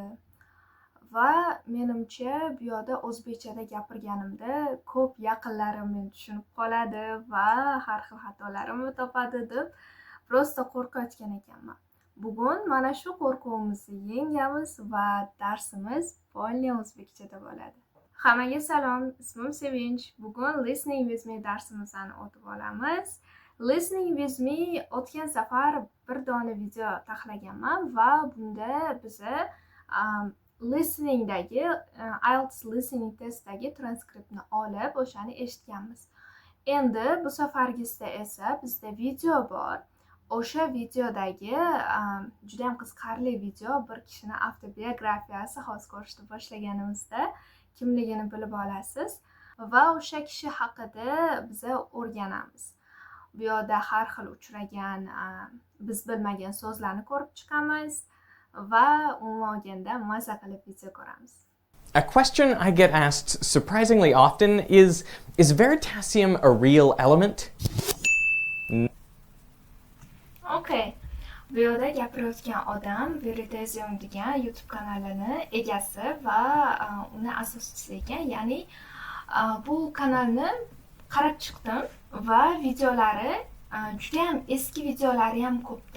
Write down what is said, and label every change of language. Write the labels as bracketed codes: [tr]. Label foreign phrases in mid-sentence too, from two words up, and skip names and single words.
[uz] Va menimcha bu yoqda o'zbekchada gapirganimda ko'p yaqinlarim meni tushunib qoladi va har xil xatolarimni topadi deb prosta qo'rqayotgan ekanman. Bugun mana shu qo'rquvimizni yengamiz va darsimiz polniy o'zbekchada bo'ladi. Hammaga salom, ismim Sevinch. Bugun Listening with me darsimizni o'tib olamiz. Listening with me o'tgan safar bir dona video taxlaganman va bunda biza listeningdagi IELTS listening testdagi transkriptni olib o'shani eshitganmiz. Endi bu safargisida esa bizda video bor. O'sha videodagi juda ham qiziqarli video, bir kishini avtobiografiyasi hozir ko'rishni boshlaganimizda kimligini bilib olasiz va o'sha kishi haqida biza o'rganamiz. Bu yerda har xil uchragan biz bilmagan so'zlarni ko'rib chiqamiz va umuman olganda maza qilib video ko'ramiz. [en] A question I get asked surprisingly often is veritasium a real element? Okay. [uz] Bu yerda gapirayotgan odam Veritasium degan YouTube kanalini egasi va uni asoschisi ekan. Ya'ni bu kanalni qarab chiqdim va videolari juda ham eski videolari ham ko'pda.